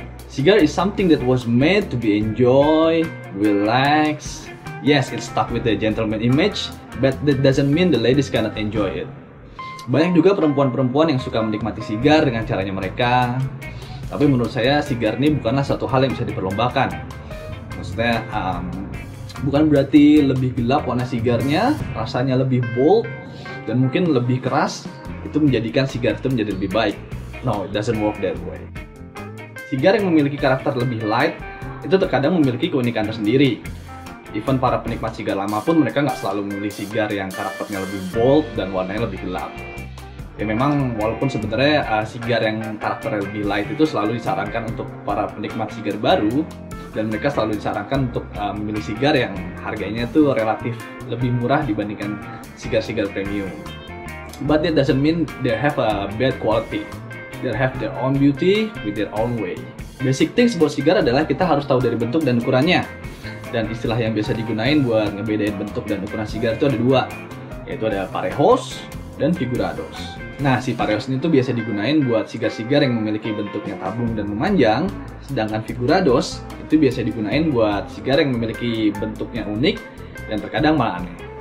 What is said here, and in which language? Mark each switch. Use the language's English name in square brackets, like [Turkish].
[English] Cigar is something that was made to be enjoyed, relaxed. Yes, it's stuck with the gentleman image, but that doesn't mean the ladies cannot enjoy it. [Indonesian] Banyak juga perempuan-perempuan yang suka menikmati sigar dengan caranya mereka. Tapi menurut saya sigar ini bukanlah satu hal yang bisa diperlombakan. Maksudnya bukan berarti lebih gelap warna sigarnya, rasanya lebih bold, dan mungkin lebih keras, itu menjadikan sigar itu menjadi lebih baik. [English] No, it doesn't work that way. [Indonesian] Sigar yang memiliki karakter lebih light itu terkadang memiliki keunikan tersendiri. Even para penikmat sigar lama pun mereka nggak selalu memilih sigar yang karakternya lebih bold dan warnanya lebih gelap. Ya memang walaupun sebenarnya sigar yang karakternya lebih light itu selalu disarankan untuk para penikmat sigar baru, dan mereka selalu disarankan untuk memilih sigar yang harganya tuh relatif lebih murah dibandingkan sigar-sigar premium. [English] But that doesn't mean they have a bad quality. They have their own beauty with their own way. [Indonesian] Basic things buat sigar adalah kita harus tahu dari bentuk dan ukurannya. Dan istilah yang biasa digunain buat ngebedain bentuk dan ukuran sigar itu ada dua, yaitu ada parejos dan figurados. Nah, si parejos ini tuh biasa digunain buat sigar-sigar yang memiliki bentuknya tabung dan memanjang, sedangkan figurados itu biasa digunain buat sigar yang memiliki bentuknya unik dan terkadang malah aneh.